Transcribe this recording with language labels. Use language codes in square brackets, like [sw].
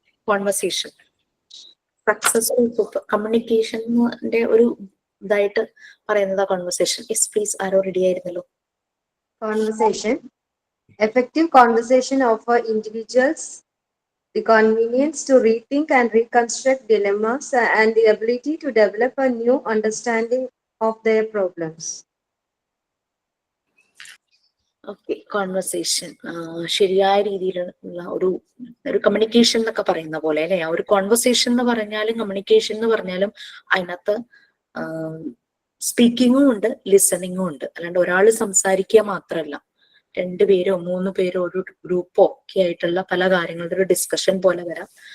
[ml] Conversation, successful കമ്മ്യൂണിക്കേഷന്റെ ഒരു ഇതായിട്ട് പറയുന്നത് conversation. Yes please, arrow ready ആയിരുന്നല്ലോ. [en] Conversation. Effective conversation offer individuals the convenience to rethink and reconstruct dilemmas and the ability to develop a new understanding of their problems. [ml] Okay, conversation ശരിയായ രീതിയിലുള്ള ഒരു communication എന്നൊക്കെ പറയുന്ന പോലെ അല്ലെ. ആ ഒരു കോൺവെർസേഷൻ എന്ന് പറഞ്ഞാലും കമ്മ്യൂണിക്കേഷൻ എന്ന് പറഞ്ഞാലും അതിനകത്ത് സ്പീക്കിങ്ങും ഉണ്ട്, ലിസണിങ്ങും ഉണ്ട്. അല്ലാണ്ട് ഒരാൾ സംസാരിക്കുക മാത്രമല്ല, 2 പേരോ 3 പേരോ ഒരു ഗ്രൂപ്പോ ഒക്കെ ആയിട്ടുള്ള പല കാര്യങ്ങളുടെ ഒരു ഡിസ്കഷൻ പോലെ വരാം.